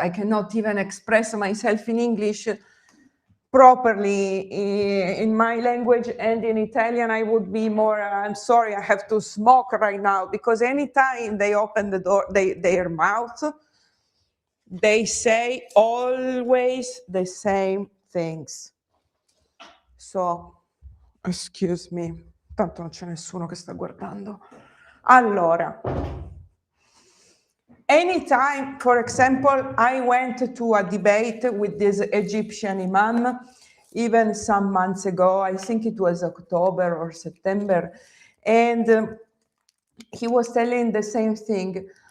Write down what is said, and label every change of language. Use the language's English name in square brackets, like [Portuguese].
[English] I cannot even express myself in English properly. In my language and in Italian, I would be more, I'm sorry, I have to smoke right now, because anytime they open the door, their mouth, they say always the same things. So, excuse me, [Italian] tanto non c'è nessuno che sta guardando. [English] Allora, anytime, for example, I went to a debate with this Egyptian imam, even some months ago, I think it was October or September, and he was telling the same thing.